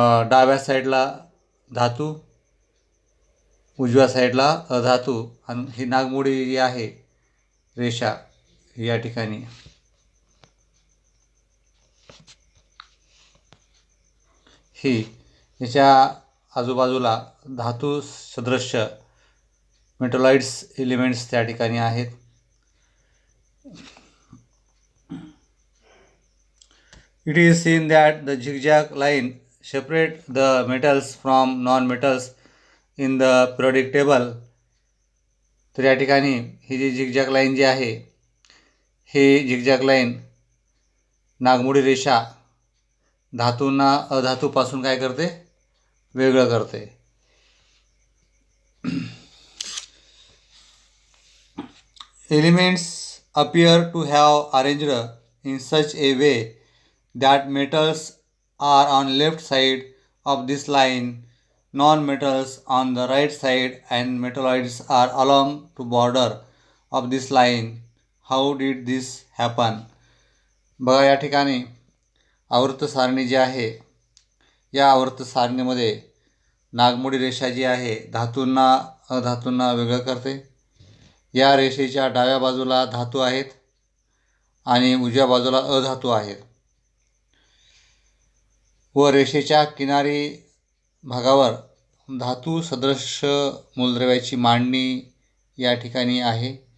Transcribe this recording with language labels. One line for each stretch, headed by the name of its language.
Marathi: डाव्या साईडला धातू, उजव्या साईडला अधातू आणि ही नागमोडी जी आहे रेषा या ठिकाणी ही याच्या आजूबाजूला धातू सदृश्य मेटॉलॉइड्स एलिमेंट्स त्या ठिकाणी आहेत.
English: It is seen that the zigzag line separate the metals from non-metals in the periodic table.
Marathi: तर या ठिकाणी ही जी झिगझॅग लाईन जी आहे हे झिगझॅग लाईन नागमोडी रेषा धातूंना अधातूपासून काय करते, वेगळं करते.
English: Elements appear to have arranged in such a way that metals are on left side of this line, non-metals on the right side, and metalloids are along the border of this line. How did this happen?
Marathi: बघा या ठिकाणी आवर्त सारणी जी आहे या आवर्त सारणीमध्ये नागमोडी रेषा जी आहे धातूंना अधातूंना वेगळं करते. या रेषेच्या डाव्या बाजूला धातू आहेत आणि उजव्या बाजूला अधातू आहेत व रेषेच्या किनारी भागावर धातू सदृश मूलद्रव्याची मांडणी या ठिकाणी आहे.